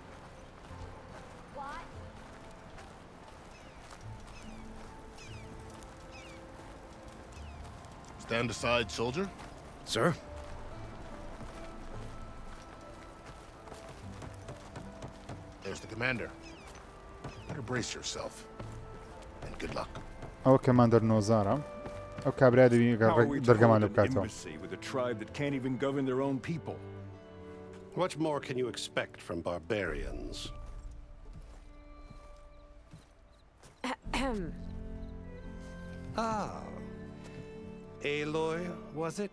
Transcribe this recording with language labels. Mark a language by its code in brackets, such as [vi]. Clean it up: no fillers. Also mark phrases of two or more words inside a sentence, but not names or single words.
[en] Stand aside, soldier. Sir? There's the commander. Better brace yourself. And good luck. [ckb] ئەو کەماندەر نۆزارە ئەو کابرا دەبینی دەرگەمان لە بکاتەوە. [en] With a tribe that can't even govern their own people. What more can you expect from barbarians? Aloy, was it?